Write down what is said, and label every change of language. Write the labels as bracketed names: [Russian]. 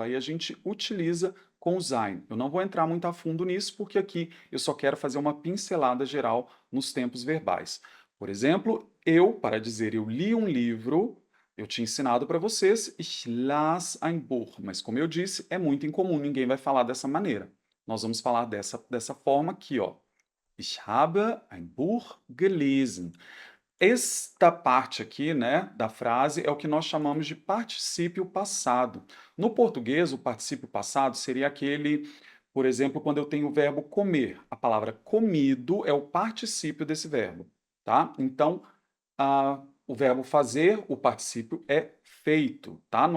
[Portuguese] Aí a gente utiliza com o sein. Eu não vou entrar muito a fundo nisso porque aqui eu só quero fazer uma pincelada geral nos tempos verbais. Por exemplo, eu, para dizer eu li um livro, eu tinha ensinado para vocês, [German] ich las ein Buch, [Portuguese] mas como eu disse, é muito incomum, ninguém vai falar dessa maneira. Nós vamos falar dessa forma aqui, ó. [German] Ich habe ein Buch gelesen. [Portuguese] Esta parte aqui, né, da frase é o que nós chamamos de particípio passado. No português, o particípio passado seria aquele, por exemplo, quando eu tenho o verbo comer. A palavra comido é o particípio desse verbo, tá? Então, o verbo fazer, o particípio é feito, tá?